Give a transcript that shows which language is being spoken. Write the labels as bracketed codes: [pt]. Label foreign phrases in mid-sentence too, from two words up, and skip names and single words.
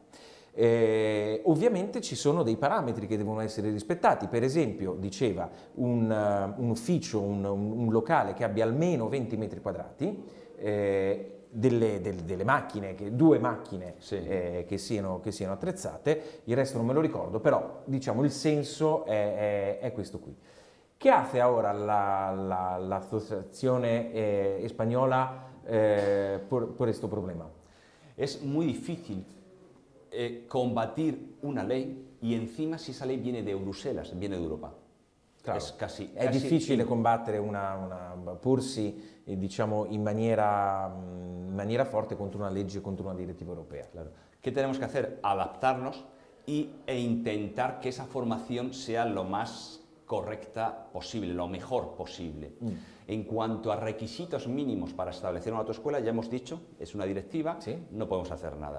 [it] Ovviamente ci sono dei parametri che devono essere rispettati, per esempio diceva un ufficio, un locale che abbia almeno 20 metri quadrati, delle macchine, due macchine sì. che siano attrezzate, il resto non me lo ricordo, però diciamo il senso è questo qui. [es] ¿Qué hace ahora la Asociación Española por este problema? Es muy difícil combatir una ley y encima si esa ley viene de Bruselas, viene de Europa. Claro. [it] È difficile combattere porsi diciamo in maniera forte contro una legge, contro una direttiva europea. [es] Claro. ¿Qué tenemos que hacer? Adaptarnos e intentar que esa formación sea lo más correcta posible, lo mejor posible. En cuanto a requisitos mínimos para establecer una autoescuela, ya hemos dicho, es una directiva, ¿Sí? No podemos hacer nada.